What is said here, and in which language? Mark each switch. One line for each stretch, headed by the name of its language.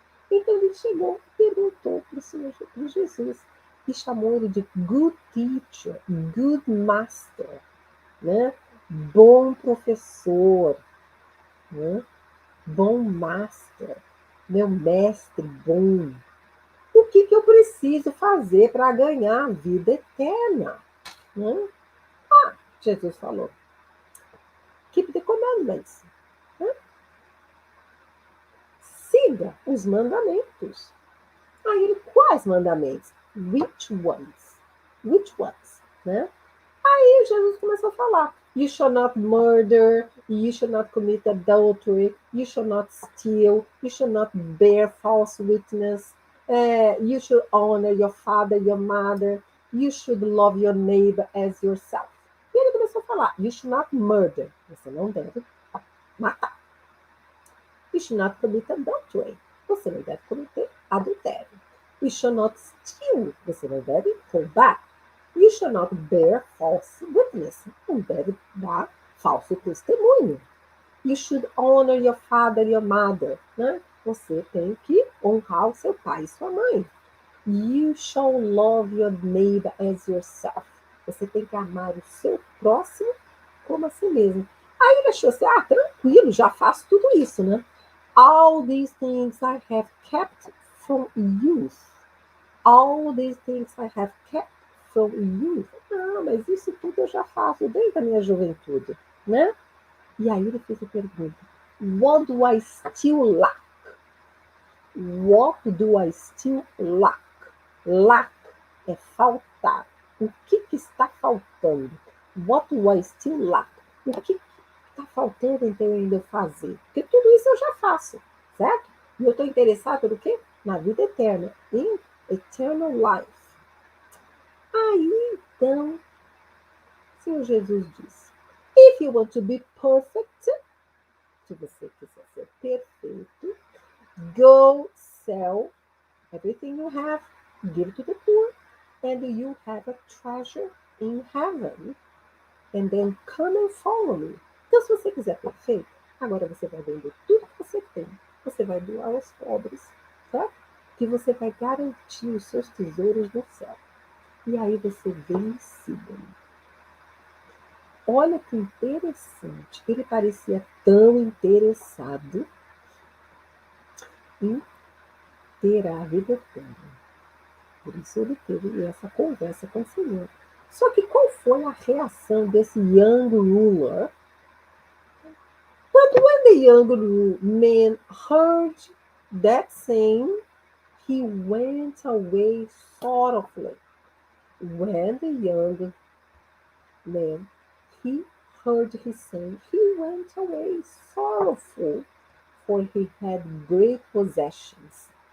Portuguese: Então ele chegou e perguntou para o Senhor Jesus e chamou ele de
English: good teacher, good master,
Portuguese: né? Bom professor, né? Bom master, meu mestre bom. O que eu preciso fazer para ganhar a vida eterna? Né? Jesus falou,
English: keep the commandments.
Portuguese: Né? Siga os mandamentos. Aí ele, quais mandamentos?
English: Which ones? Which ones?
Portuguese: Né? Aí Jesus começou a falar.
English: You shall not murder, you shall not commit adultery, you shall not steal, you shall not bear false witness, you should honor your father, your mother, you should love your neighbor as yourself.
Portuguese: E ele começou a falar,
English: you should not murder,
Portuguese: você não deve matar.
English: You should not commit adultery,
Portuguese: você não deve cometer adultério.
English: You should not steal,
Portuguese: você não deve roubar.
English: You shall not bear false witness,
Portuguese: não deve dar falso testemunho.
English: You should honor your father and your mother, né?
Portuguese: Você tem que honrar o seu pai e sua mãe.
English: You shall love your neighbor as yourself.
Portuguese: Você tem que amar o seu próximo como a si mesmo. Aí ele achou assim, tranquilo, já faço tudo isso, né?
English: All these things I have kept from youth. All these things I have kept from youth.
Portuguese: Mas isso tudo eu já faço desde a minha juventude, né? E aí ele fez a pergunta,
English: what do I still lack? What do I still lack? Lack
Portuguese: é faltar. O que está faltando?
English: What do I still lack?
Portuguese: O que está faltando então ainda eu fazer? Porque tudo isso eu já faço, certo? E eu estou interessado no quê? Na vida eterna, em eternal life. Aí então, o Senhor Jesus disse,
English: if you want to be perfect,
Portuguese: se você quiser ser perfeito,
English: go sell everything you have, give to the poor, and you have a treasure in heaven. And then come and follow me.
Portuguese: Então, se você quiser perfeito, agora você vai vender tudo que você tem. Você vai doar aos pobres, tá? Que você vai garantir os seus tesouros no céu. E aí você vem e siga-me. Olha que interessante. Ele parecia tão interessado em ter a vida eterna. Por isso ele teve essa conversa com o Senhor. Só que qual foi a reação desse young ruler?
English: But when the young man heard that saying, he went away sorrowfully. When the young man, he heard his saying, he went away sorrowful, for he had great possessions.